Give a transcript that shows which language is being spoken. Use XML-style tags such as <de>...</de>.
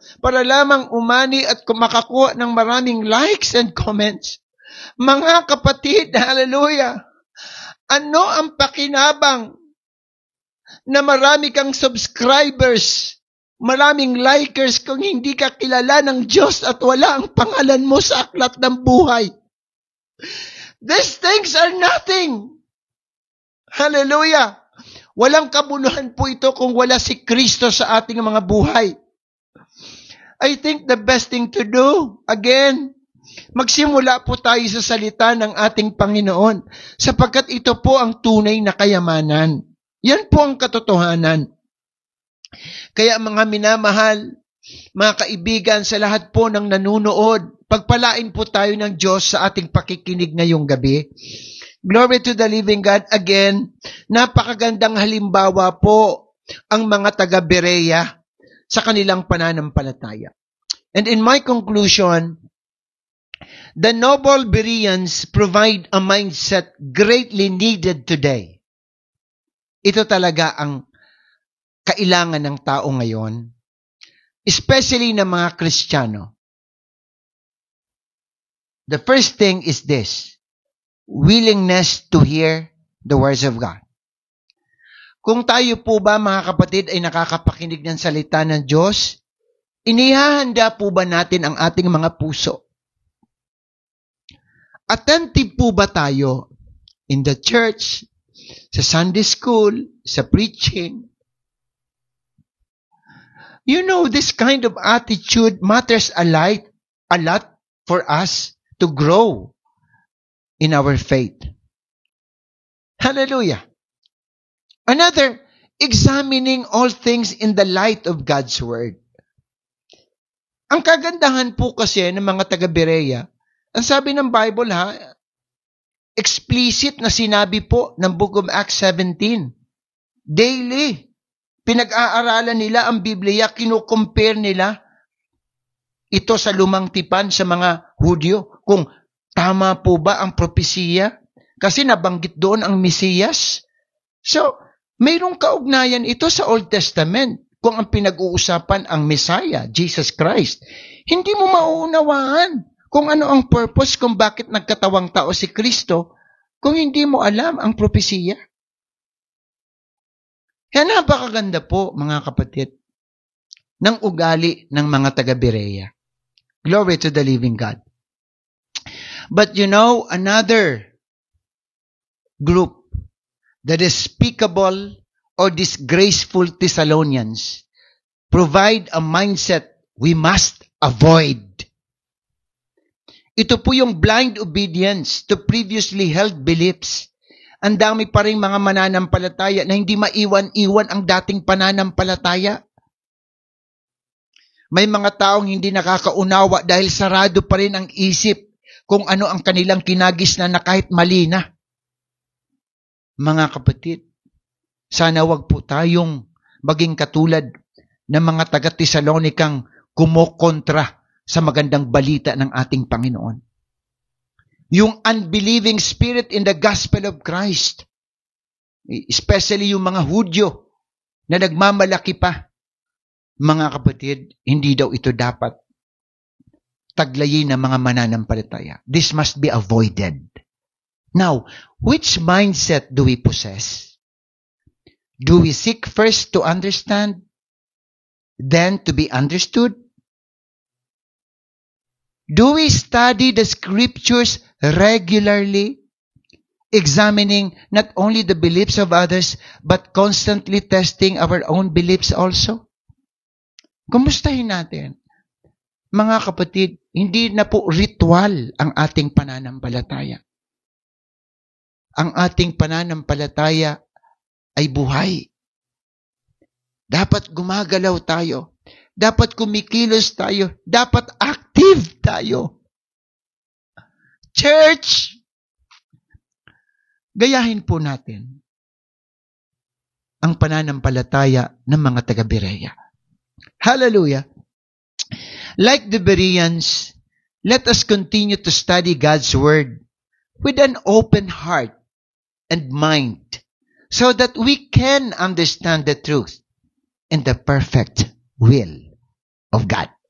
<tl>Para lamang umani at makakuha ng maraming</tl> <en>likes and comments.</en> <tl>Mga kapatid, hallelujah. Ano ang pakinabang na marami kang subscribers, maraming likers kung hindi ka kilala ng Diyos at wala ang pangalan mo sa aklat ng buhay?</tl> <en>These things are nothing. Hallelujah.</en> <tl>Walang kabuluhan po ito kung wala si Kristo sa ating mga buhay.</tl> <en>I think the best thing to do, again,</en> <tl>magsimula po tayo sa salita ng ating Panginoon, sapagkat ito po ang tunay na kayamanan. Yan po ang katotohanan. Kaya mga minamahal, mga kaibigan, sa lahat po ng nanunood, pagpalain po tayo ng Diyos sa ating pakikinig ngayong gabi.</tl> <en>Glory to the living God. Again,</en> <tl>napakagandang halimbawa po ang mga taga-Berea sa kanilang pananampalataya.</tl> <en>And in my conclusion, the noble Bereans provide a mindset greatly needed today.</en> <tl>Ito talaga ang kailangan ng tao ngayon, especially ng mga Kristiyano.</tl> <en>The first thing is this: willingness to hear the words of God.</en> <tl>Kung tayo po ba, mga kapatid, ay nakakapakinig ng salita ng Diyos, inihahanda po ba natin ang ating mga puso? Attentive po ba tayo</tl> <en>in the church,</en> <tl>sa Sunday school, sa preaching?</tl> <en>You know, this kind of attitude matters a lot for us to grow in our faith. Hallelujah. Another, examining all things in the light of God's Word.</en> <tl>Ang kagandahan po kasi ng mga taga-Berea, ang sabi ng Bible explicit na sinabi po ng Book of Acts 17. Daily, pinag-aaralan nila ang Biblia, kinukompare nila ito sa lumang tipan sa mga Hudyo, kung tama po ba ang propesiya? Kasi nabanggit doon ang Mesiyas. So, mayroong kaugnayan ito sa Old Testament kung ang pinag-uusapan ang Messiah, Jesus Christ. Hindi mo mauunawaan kung ano ang purpose kung bakit nagkatawang tao si Kristo kung hindi mo alam ang propesiya. Kaya napakaganda po, mga kapatid, ng ugali ng mga taga-Berea.</tl> <en>Glory to the living God. But you know, another group, the despicable or disgraceful Thessalonians, provide a mindset we must avoid.</en> <tl>Ito po yung</tl> <en>blind obedience to previously held beliefs.</en> <tl>Ang dami pa rin mga mananampalataya na hindi maiwan-iwan ang dating pananampalataya. May mga taong hindi nakakaunawa dahil sarado pa rin ang isip kung ano ang kanilang kinagisnan na kahit mali na. Mga kapatid, sana wag po tayong maging katulad ng mga taga-Tesalonikang kumokontra sa magandang balita ng ating Panginoon.</tl> <en>Yung unbelieving spirit in the gospel of Christ, especially</en> <tl>yung mga Hudyo na nagmamalaki pa Mga kapatid, hindi daw ito dapat taglayin ng mga mananampalataya.</tl> <en>This must be avoided. Now, which mindset do we possess? Do we seek first to understand, then to be understood? Do we study the scriptures regularly, examining not only the beliefs of others, but constantly testing our own beliefs also?</en> <tl>Kumustahin natin? Mga kapatid, hindi na po ritual ang ating pananampalataya. Ang ating pananampalataya ay buhay. Dapat gumagalaw tayo. Dapat kumikilos tayo. Dapat active tayo. Church, gayahin po natin ang pananampalataya ng mga taga-Berea.</tl> <en>Hallelujah! Like the Bereans, let us continue to study God's Word with an open heart and mind so that we can understand the truth and the perfect will of God.</en>